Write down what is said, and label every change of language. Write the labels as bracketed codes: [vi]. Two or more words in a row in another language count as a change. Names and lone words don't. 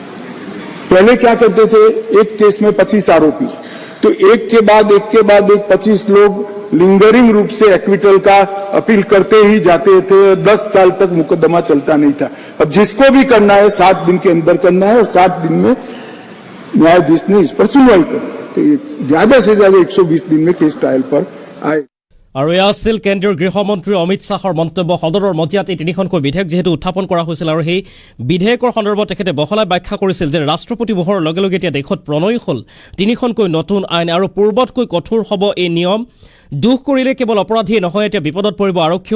[hi] पहले क्या करते थे, एक केस में 25 आरोपी, तो एक के बाद एक 25 लोग लिंगरिंग रूप से एक्विटल का अपील करते ही जाते थे। 10 साल तक मुकदमा चलता नहीं था। अब जिसको भी करना है 7 दिन के अंदर करना है और 7 दिन में न्यायाधीश ने इस पर सुनवाई करनी है। तो ये ज्यादा से ज्यादा 120 दिन में केस ट्रायल पर आए। [as] আৰু এয়া আছিল কেন্দ্ৰীয় গৃহমন্ত্ৰী অমিত শ্বাহৰ মন্তব্য। সদনৰ মজিয়াত এই তিনিখনকৈ বিধেয়ক যিহেতু উত্থাপন কৰা হৈছিল আৰু সেই বিধেয়কৰ সন্দৰ্ভত তেখেতে বহলাই ব্যাখ্যা কৰিছিল যে ৰাষ্ট্ৰপতি মোহৰৰ লগে লগে এতিয়া দেশত প্ৰণয় হ'ল তিনিখনকৈ নতুন আইন আৰু পূৰ্বতকৈ কঠোৰ হ'ব এই নিয়ম। দুখ কৰিলে কেৱল অপৰাধীয়ে নহয়, এতিয়া বিপদত পৰিব আৰক্ষীও।